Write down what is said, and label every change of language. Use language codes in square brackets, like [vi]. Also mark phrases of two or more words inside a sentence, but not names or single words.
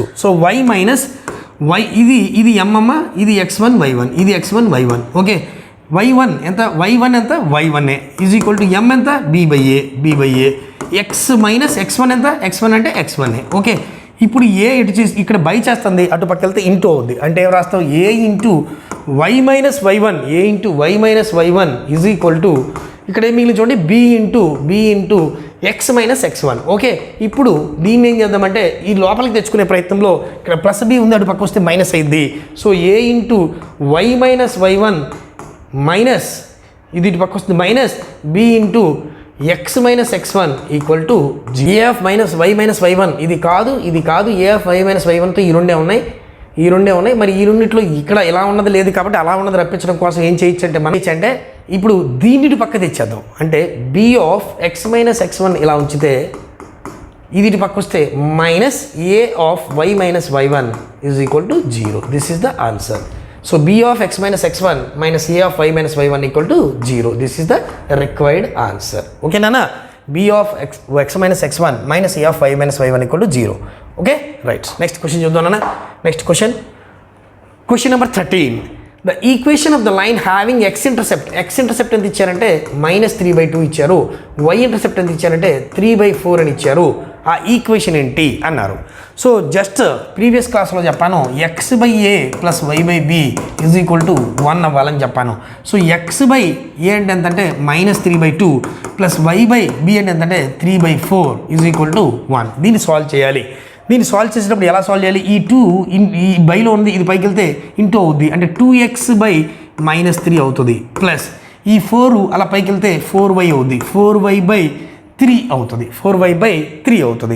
[te] సో y ఇది m అమ్మ, ఇది x1 y1, ఇది x1 y1. ఓకే, y1 ఎంత [en] y1 y1 = m [te] ఎంత b/a. x - x1 ఎంత, x1 అంటే x1. ఓకే, ఇప్పుడు ఏ ఇటు చేసి ఇక్కడ బై చేస్తుంది, అటు పక్క వెళ్తే ఇంటూ అవుద్ది. అంటే ఏం రాస్తావు, [en] a × y - y1 [te] ఇక్కడ ఏం మిగిలిన చూడండి [en] b × x - x1. [te] ఓకే, ఇప్పుడు దీన్ని ఏం చేద్దామంటే ఈ లోపలికి తెచ్చుకునే ప్రయత్నంలో ఇక్కడ +b ఉంది, అటు పక్క వస్తే మైనస్ అయింది. [en] so a × y - y1 minus [te] ఇది ఇటు పక్క వస్తుంది [en] minus b × x - x1 = a of -y - y1. [te] ఇది కాదు [en] a of y - [te] y1తో ఈ రెండే ఉన్నాయి. మరి ఈ రెండిట్లో ఇక్కడ ఎలా ఉన్నది లేదు కాబట్టి అలా ఉన్నది రప్పించడం కోసం ఏం చేయొచ్చు అంటే ఇప్పుడు దీన్ని పక్క తెచ్చేద్దాం. అంటే [en] b of x - x1 [te] ఇలా ఉంచితే ఇది ఇటు పక్క వస్తే [en] -a of y - y1 = 0. this is the answer. so b of x - x1 - a of y - y1 = 0. this is the required answer. ఓకేనా, b of x - x1 - a of y - y1 = 0. okay, right. next question [te] చూద్దాం నాన్న. [en] next question number 13. the equation of the line having x intercept [te] ఎంత ఇచ్చారంటే [en] -3/2 ఇచ్చారు. y intercept [te] ఎంత ఇచ్చారంటే 3/4 అని ఇచ్చారు. ఆ ఈక్వేషన్ ఏంటి అన్నారు. సో [en] just previous [te] క్లాస్లో చెప్పాను [en] x/a + y/b = 1 [te] అవ్వాలని చెప్పాను. సో x/a అంటే ఎంతంటే -3/2 + y/b అంటే ఎంతంటే 3/4 = 1. దీన్ని సాల్వ్ చేయాలి. దీన్ని సాల్వ్ చేసేటప్పుడు ఎలా సాల్వ్ చేయాలి? ఈ 2 ఈ బైలో ఉంది, ఇది పైకి వెళ్తే ఇంటూ అవుద్ది, అంటే 2x/-3 అవుతుంది, ప్లస్ ఈ 4 అలా పైకి వెళ్తే 4y అవుద్ది, 4y/3 అవుతుంది, 4y/3 అవుతుంది.